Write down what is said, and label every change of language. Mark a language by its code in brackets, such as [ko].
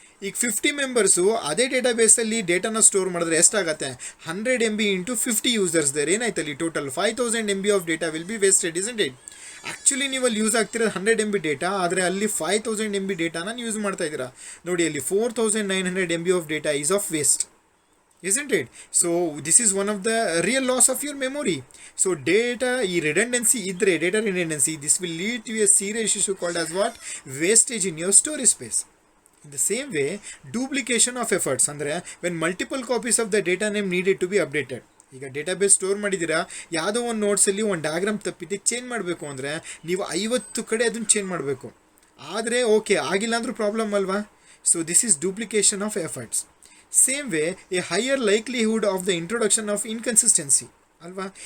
[kn] ಈಗ 50 ಮೆಂಬರ್ಸು ಅದೇ ಡೇಟಾಬೇಸಲ್ಲಿ ಡೇಟಾನ ಸ್ಟೋರ್ ಮಾಡಿದ್ರೆ ಎಷ್ಟಾಗುತ್ತೆ? [en] 100 MB into 50 users there ಏನಾಯ್ತಲ್ಲಿ total 5000 MB of data will be wasted, isn't it? [kn] Actually ನೀವು ಅಲ್ಲಿ ಯೂಸ್ ಆಗ್ತಿರೋದು 100 MB ಡೇಟಾ, ಆದರೆ ಅಲ್ಲಿ 5000 MB ಡೇಟಾನ ಯೂಸ್ ಮಾಡ್ತಾ ಇದ್ದೀರಾ ನೋಡಿ. [en] ಅಲ್ಲಿ 4900 MB ಆಫ್ ಡೇಟಾ is of waste, isn't it? So this is one of the real loss of your memory. So data redundancy idre, data redundancy, this will lead to a serious issue called as what? Wastage in your storage space. In the same way, duplication of efforts andre when multiple copies of the data name needed to be updated. [kn] ಈಗ database store ಮಾಡಿದ್ದೀರಾ, ಯಾವುದೋ ಒಂದು ನೋಟ್ಸಲ್ಲಿ ಒಂದು diagram ತಪ್ಪಿದೆ change ಮಾಡಬೇಕು ಅಂದರೆ ನೀವು 50 ಕಡೆ ಅದನ್ನು ಚೇಂಜ್ ಮಾಡಬೇಕು. ಆದರೆ ಓಕೆ ಆಗಿಲ್ಲ ಅಂದರೂ ಪ್ರಾಬ್ಲಮ್ ಅಲ್ವಾ. [en] So this is duplication of efforts. Same way a higher likelihood of the introduction of inconsistency ಅಲ್ವಾ.